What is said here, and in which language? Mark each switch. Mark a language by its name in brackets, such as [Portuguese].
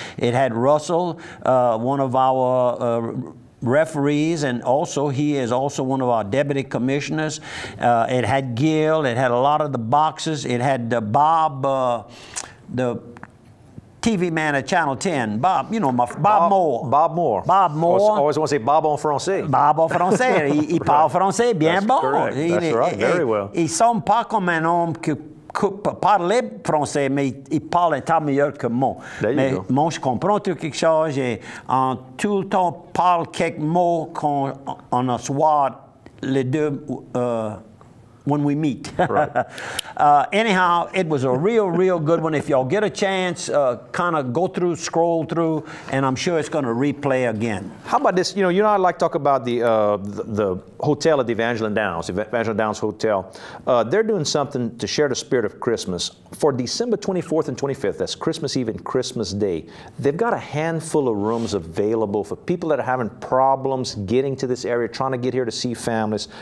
[English] It had Russell, one of our referees, and also he is also one of our deputy commissioners. It had Gil. It had a lot of the boxers. It had Bob, the TV man at Channel 10, Bob, Bob Moore. Bob Moore. Bob Moore. I always want to say Bob en français. [French] Bob en français. Il parle français bien bon. [English] Correct. That's right. Very well. [French] Ils sont pas comme un homme qui parler français, mais il parle un tas meilleur que moi. Mais moi, je comprends quelque chose et en tout le temps parle quelques mots quand on se voit les deux when we meet. [English] Right. Anyhow, it was a real good one. If y'all get a chance, kind of go through, scroll through, and I'm sure it's going to replay again. How about this? You know, I'd like to talk about the hotel at the Evangeline Downs, Evangeline Downs Hotel. They're doing something to share the spirit of Christmas. For December 24th and 25th, that's Christmas Eve and Christmas Day, they've got a handful of rooms available for people that are having problems getting to this area, trying to get here to see families.